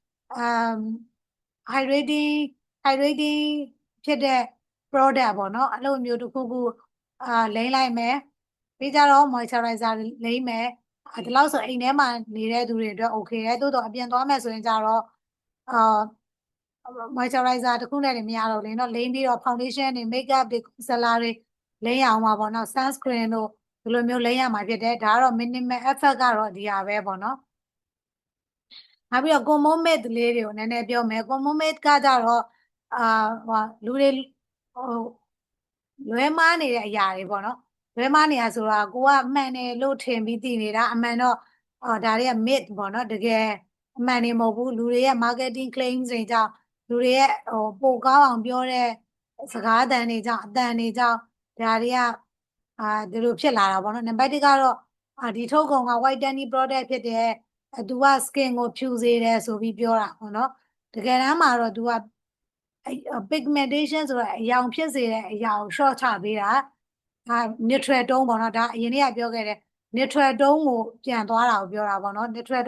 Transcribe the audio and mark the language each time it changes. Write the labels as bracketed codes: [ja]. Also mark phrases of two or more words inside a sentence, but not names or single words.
[my] hydrating ဖြစ်တဲ့ product ပေါ့နော်အဲ့လိုမျိုးတစ်ခုခုလိမ့်လိုက်မယ်ပြီးကြတော့ moisturizer လိမ့်မယ်ဒီလောက်ဆိုအိမ်ထဲမှာနေတဲ့သူတွေအတွက် okay ရဲ့တိုးတော့အပြင်သွားမယ်ဆိုရင်ကြတော့ moisturizer တခုနဲ့နေမရတော့လေနော်လိမ့်ပြီးတော့ foundation တွေ makeup တွေ concealer တွေလိမ့်ရအောင်ပါပေါ့နော် sunscreen တို့ဒီလိုမျိုးလိမ့်ရမှာဖြစ်တယ်ဒါကတော့ [en] minimal effect [my] ကတော့ဒီဟာပဲပေါ့နော်နောက်ပြီးတော့ [en] common myth [my] လေးတွေကိုနည်းနည်းပြောမယ် [en] common myth [my] ကကြတော့လူတွေလွဲမှားနေတဲ့အရာတွေပေါ့နော် လွဲမှားနေတာဆိုတာကိုကမှန်တယ်လို့ထင်ပြီးသိနေတာအမှန်တော့ဒါတွေက myth ပေါ့နော်တကယ်အမှန်တွေမဟုတ်ဘူးလူတွေရဲ့ [en] marketing claims [my] တွေကြောင့်လူတွေရဲ့ပိုကောင်းအောင်ပြောတဲ့စကားအတ န်တွေကြောင့်အတန်တွေကြောင့်ဒါတွေကဒီလိုဖြစ်လာတာပေါ့နော်နံပါတ်1ကတော့ဒီထုတ်ကုန်က [en] white tanning product [my] ဖြစ်တယ်သူက skin ကိုဖြူစေတယ်ဆိုပြီးပြောတာပေါ့နော်တကယ်တမ်းမှာတော့သူက pigmentation ဆိုတာအရောင်ဖြစ်စေတဲ့အ ရာကို short ချပေးတာ [en] neutral tone [my] ပေါ့နော်ဒါအရင်နေ့ကပြောခဲ့တဲ့ [en] neutral tone [my] ကိုပြန်သွားတာကိုပြောတာပေါ့နော် neutral